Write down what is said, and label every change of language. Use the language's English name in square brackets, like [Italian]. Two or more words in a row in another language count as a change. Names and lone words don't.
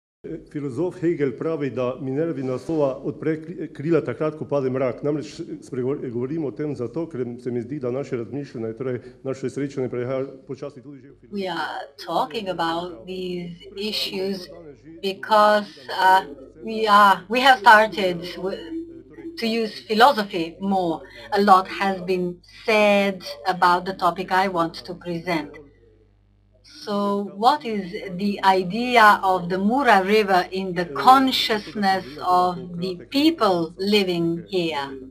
[Slovenian] filozof Hegel pravi, da Minervina sova odpre krila takrat, ko pade mrak. Namreč govorimo o tem zato, ker se mi zdi, da naše razmišljanje, torej naše srečanje prehaja počasi tudi že v filozofiji. [English] We are talking about these issues because we have started to use philosophy more. A lot has been said about the topic I want to present. So what is the idea of the Mura River in the consciousness of the people living here?